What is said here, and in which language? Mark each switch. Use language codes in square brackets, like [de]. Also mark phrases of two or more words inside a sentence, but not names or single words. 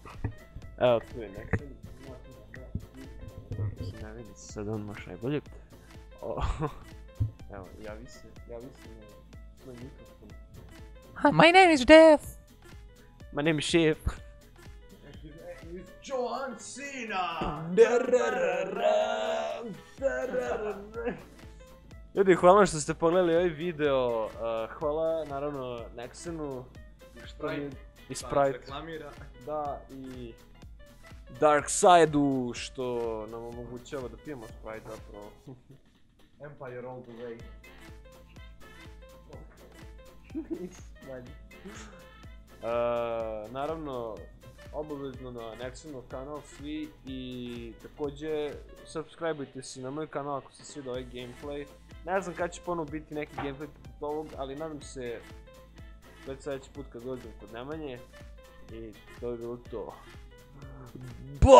[bs] Evo, tu je Nexon. Ne vidi se sad on baš najbolje. Evo, javi se na svoj mikrofon. [en] My name is Def. My name is Chef. John Cena! [bs] Ljudi, hvala što ste pogledali ovaj video, hvala naravno Nexenu i Sprite, reklamira. da, i Darkside-u što nam omogućava da pijemo Sprite zapravo. [en] Empire all the way. [bs] Naravno, obavezno na Nexenov kanal svi i također subscribeujte se na moj kanal ako se sviđa ovaj gameplay. Ne znam kada će ponovo biti neki gameplay poput ovog, ali nadam se već sljedeći put kad dođem kod Nemanje i to je bilo to.